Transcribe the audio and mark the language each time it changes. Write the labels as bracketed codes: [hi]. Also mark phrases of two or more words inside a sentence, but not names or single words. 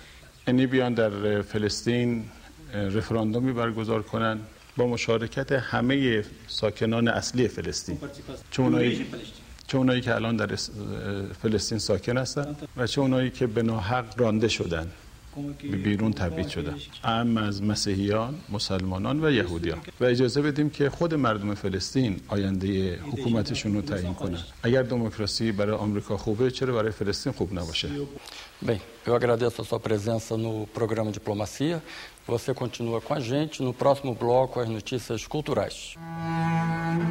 [fa] یعنی بیان در فلسطین رفراندومی برگزار کنند با مشارکت همه ساکنان اصلی فلسطین، چه اونایی که الان در فلسطین ساکن هستند و چه اونایی که به ناحق رانده شدند، به بیرون تبعید شدن، اعم از مسیحیان، مسلمانان و یهودیان، و اجازه بدیم که خود مردم فلسطین آینده حکومتشون رو تعیین کنن. اگر دموکراسی برای آمریکا خوبه، چرا برای فلسطین خوب نباشه؟ [pt] Bem, eu agradeço a sua presença no programa Diplomacia. Você continua com a gente no próximo bloco, as notícias culturais.